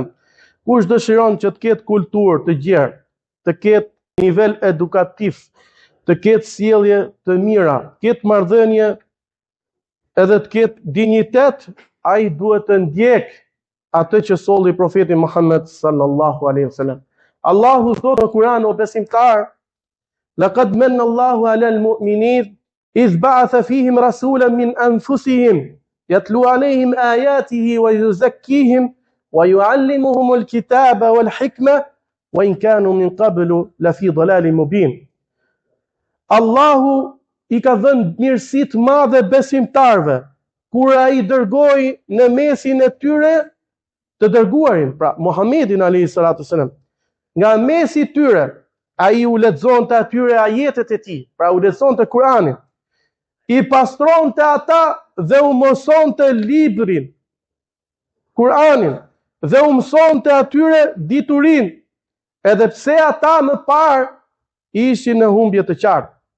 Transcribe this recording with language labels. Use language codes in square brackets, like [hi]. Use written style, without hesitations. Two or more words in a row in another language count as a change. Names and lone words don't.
[sq] Kush dëshiron që të ketë kulturë të gjerë, të ketë nivel edukativ, të ketë sjellje të mira, të ketë marrëdhënie edhe të ketë dinjitet, ai duhet të ndjek atë që solli profeti Muhammed [ar] صلى الله عليه وسلم. [sq] Allahu thotë në Kur'an, o besimtar, [ar] لقد من الله على المؤمنين إذ بعث فيهم رسولا من أنفسهم يتلو عليهم آياته ويزكيهم ويعلمهم الكتاب والحكمة وإن كانوا من قبل لفي ضلال مبين. [sq] Allahu i ka dhënë mirësi të madhe besimtarve kur ai dërgoi në mesin e tyre të dërguarin, pra Muhammedin [ar] عليه الصلاة والسلام. [sq] Nga mesi i tyre ai u lexonte atyre ajetet e tij, pra u lexonte Kur'anin, i pastronte ata dhe u mësonte librin, Kur'anin, dhe u mësonte atyre diturinë, edhe pse ata më parë ishin në humbje të qartë.